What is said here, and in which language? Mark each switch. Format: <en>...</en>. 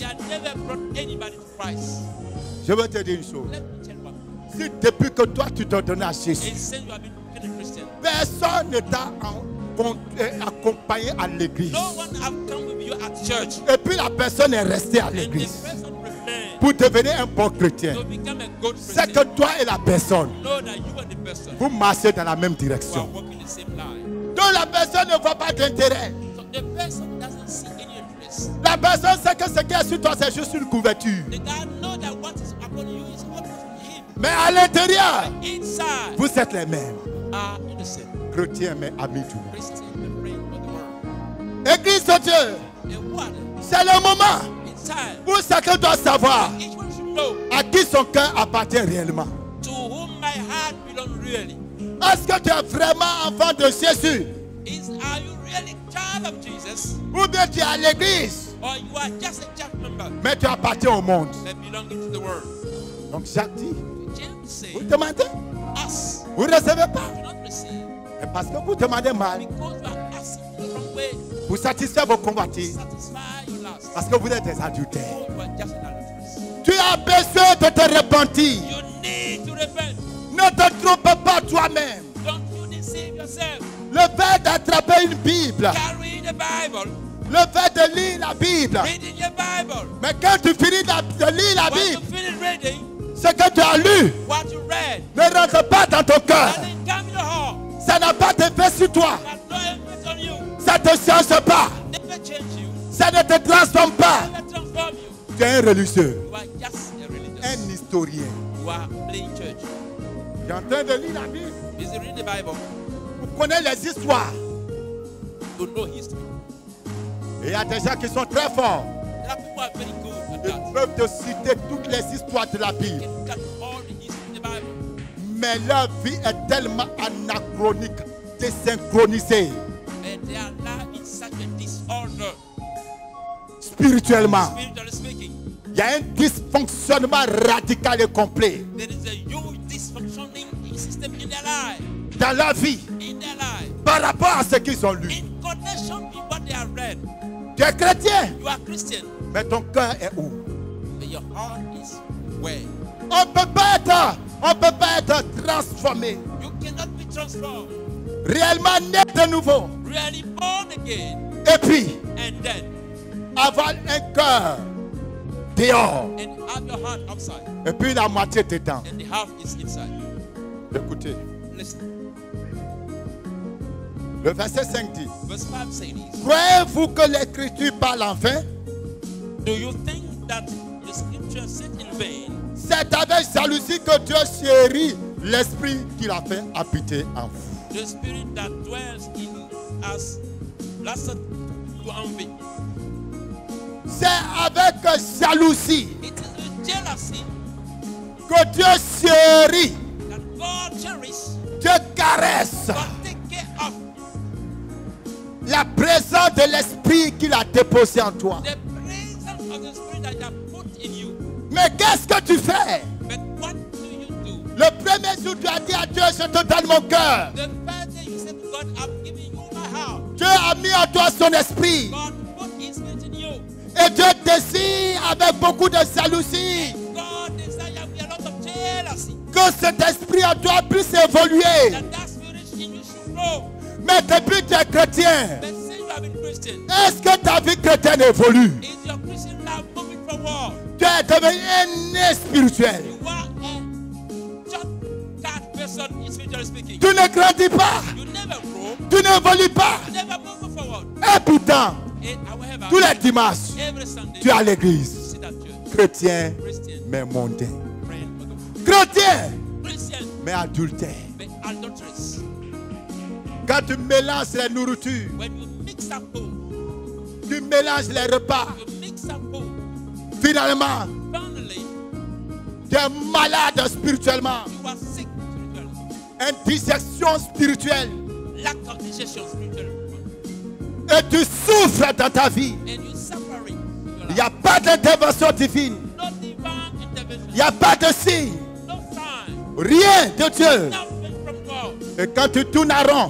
<en>he had never brought anybody to Christ.</en> <fr>Je veux te dire une chose.</fr> <en>Let me tell you what.</en> <fr>Si depuis que toi tu te donnes à Jésus,</fr> <en>And since you have been a Christian,</en> <fr>personne ne t'a accompagné à l'église.</fr> <en>no one have come with you at church.</en> <fr>Et puis la personne est restée à</fr> <en>And the</en> <fr>l'église</fr> <en>person remained</en> <fr>pour devenir un bon chrétien.</fr> <en>to become a good</en> <fr>C'est</fr> <en>Christian.</en> <fr>que toi et la personne,</fr> <en>Know that you and the person</en> <fr>vous marchez dans la même</fr> <en>who are</en> <fr>direction.</fr> <en>walking the same line.</en> <fr>Donc la personne ne voit pas d'intérêt.</fr> <en>So the person doesn't see any interest.</en> <fr>La personne sait que ce qui est sur toi, c'est juste une couverture.</fr> <en>The guy know that what is upon you is upon him.</en> <fr>Mais à l'intérieur,</fr> <en>Inside</en> <fr>vous êtes les mêmes.</fr> <en>are innocent.</en> <fr>Chrétiens, mais amis du monde.</fr> <en>Christian, the friend of the world.</en> <fr>Église de Dieu,</fr> <en>And what?</en> <fr>c'est le moment</fr> <en>Inside,</en> <fr>où chacun doit savoir</fr> <en>each one should know</en> <fr>à qui son cœur appartient réellement.</fr> <en>to whom my heart belongs really.</en> <fr>Est-ce que tu es vraiment enfant de Jésus?</fr> <en>Are you really child of Jesus?</en> <fr>Ou bien tu es à l'église,</fr> <en>Or you are just a church member</en> <fr>mais tu appartiens au monde?</fr> <en>that belonging to the world?</en> <fr>Donc Jacques dit,</fr> <en>James said,</en> <fr>vous demandez,</fr> <en>us</en> <fr>vous ne recevez pas.</fr> <en>do not receive</en> <fr>Et parce que vous demandez mal,</fr> <en>because you are asking the wrong way.</en> <fr>pour satisfaire vos convoitises,</fr> <en>Satisfy your lust.</en> <fr>parce que vous êtes des adultères.</fr> <en>Because you are just an adulteress.</en> <fr>Tu as besoin de te repentir.</fr> <en>You need to repent.</en> <fr>Ne te trompe pas toi-même.</fr> <en>Don't you deceive yourself.</en> <fr>Le fait d'attraper une Bible,</fr> <en>Carry the Bible.</en> <fr>le fait de lire la Bible,</fr> <en>Reading your Bible.</en> <fr>mais quand tu finis de lire la</fr> <en>Once you</en> <fr>Bible,</fr> <en>finish reading</en> <fr>ce que tu as lu</fr> <en>what you read,</en> <fr>ne rentre pas dans ton cœur.</fr> <en>that didn't come in your heart.</en> <fr>Ça n'a pas d'effet sur toi.</fr> <en>Has no effect on you.</en> <fr>Ça ne te change pas.</fr> <en>Never change you.</en> <fr>Ça ne te transforme pas.</fr> <en>Never transform you.</en> <fr>Tu es un religieux,</fr> <en>You are just a religious.</en> <fr>un historien.</fr> <en>You are playing church.</en> <fr>Tu es en train de lire la Bible.</fr> <en>Busy reading the Bible</en> <fr>Vous connaissez les histoires.</fr> <en>to know history.</en> <fr>Et il y a des gens qui sont très forts.</fr> <en>There are people who are very good at</en> <fr>Ils</fr> <en>that.</en> <fr>peuvent te citer toutes les histoires de la Bible.</fr> <en>Can cut all the history in the Bible.</en> <fr>Mais leur vie est tellement anachronique, désynchronisée,</fr> <en>And their life is such a disorder.</en> <fr>spirituellement.</fr> <en>Spiritually speaking,</en> <fr>Il y a un dysfonctionnement radical et complet</fr> <en>there is a huge dysfunctioning system in their life.</en> <fr>dans leur vie</fr> <en>In their life.</en> <fr>par rapport à ce qu'ils ont lu.</fr> <en>In connection with what they have read.</en> <fr>Tu es chrétien,</fr> <en>You are Christian,</en> <fr>mais ton cœur est où?</fr> <en>but your heart is way.</en> <fr>On peut pas être transformé,</fr> <en>You cannot be transformed.</en> <fr>réellement né de nouveau,</fr> <en>Really born again.</en> <fr>et puis</fr> <en>And then,</en> <fr>avoir un cœur dehors,</fr> <en>and have your heart outside.</en> <fr>et puis la moitié dedans.</fr> <en>And the half is inside.</en> <fr>Écoutez,</fr> <en>Listen.</en> <fr>le verset 5 dit:</fr> <en>Verse 5 says this.</en> <fr>croyez-vous que l'écriture parle enfin?</fr> <en>Do you think that the scripture said in vain?</en> <fr>C'est avec jalousie que Dieu chérit l'esprit qu'il a fait habiter en vous.</fr> <en>The spirit that dwells in us lasted to envy.</en> <fr>C'est avec jalousie</fr> <en>It is with jealousy</en> <fr>que Dieu chérit,</fr> <en>that God cherishes,</en> <fr>Dieu caresse</fr> <en>God take care of</en> <fr>la présence de l'esprit qu'il a déposé en toi.</fr> <en>the presence of the spirit that He has put in you.</en> <fr>Mais qu'est-ce que tu fais?</fr> <en>But what do you do?</en> <fr>Le premier jour, tu as dit à Dieu: je te donne mon cœur.</fr> <en>The first day you said to God, I'm giving you my heart.</en> <fr>Dieu a mis en toi son esprit.</fr> <en>God put His spirit in you.</en> <fr>Et Dieu désire avec beaucoup de jalousie</fr> <en>God desires with a lot of jealousy</en> <fr>que cet esprit en toi puisse évoluer.</fr> <en>that spirit in you should grow.</en> <fr>Mais depuis tu es chrétien,</fr> <en>But since you have been Christian,</en> <fr>est-ce que ta vie chrétienne évolue?</fr> <en>is your Christian life moving forward?</en> <fr>Tu es devenu un né spirituel.</fr> <en>You are a shortcut person, spiritually speaking.</en> <fr>Tu ne grandis pas.</fr> <en>You never grow.</en> <fr>Tu n'évolues pas.</fr> <en>You never move forward.</en> <fr>Et pourtant,</fr> <en>And however,</en> <fr>tous les dimanches,</fr> <en>every Sunday,</en> <fr>tu es à</fr> <en>you</en> <fr>l'église.</fr> <en>sit at church.</en> <fr>Chrétien,</fr> <en>Christian,</en> <fr>mais mondain.</fr> <en>friend of the</en> <fr>Chrétien,</fr> <en>Christian,</en> <fr>mais adultère.</fr> <en>but adulteress.</en> <fr>Quand tu mélanges les nourritures,</fr> <en>When you mix up food,</en> <fr>tu mélanges les repas,</fr> <en>you mix up food.</en> <fr>finalement,</fr> <en>Finally,</en> <fr>tu es malade spirituellement.</fr> <en>you are sick spiritually.</en> <fr>Indigestion spirituelle.</fr> <en>Lack of digestion spiritually.</en> <fr>Et tu souffres dans ta vie.</fr> <en>And you suffering.</en> <fr>Il n'y a pas d'intervention divine.</fr> <en>No divine intervention.</en> <fr>Il n'y a pas de signe.</fr> <en>No sign.</en> <fr>Rien de Dieu.</fr> <en>Nothing from God.</en> <fr>Et quand tu tournes à rond,</fr>